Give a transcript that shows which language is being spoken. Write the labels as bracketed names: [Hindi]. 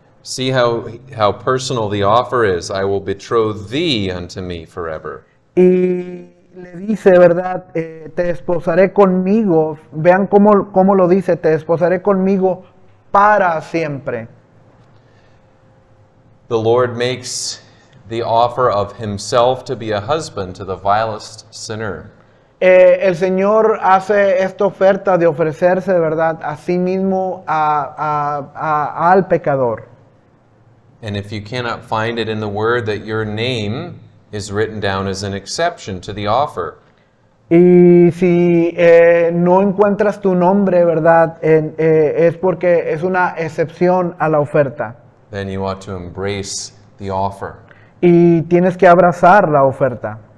[English] See how personal the offer is. "I will betroth thee unto me forever." [Spanish] Y le dice, ¿verdad? Te desposaré conmigo. Vean cómo lo dice, te desposaré conmigo para siempre. [English] The Lord makes the offer of himself to be a husband to the vilest sinner. [Spanish] El Señor hace esta oferta de ofrecerse, de verdad, a sí mismo al pecador. [English] And if you cannot find it in the word, that your name is written down as an exception to the offer. [Spanish] Y si no encuentras tu nombre, ¿verdad? Es porque es una excepción a la oferta. [English] Then you ought to embrace the offer. [Spanish] Y tienes que abrazar la oferta.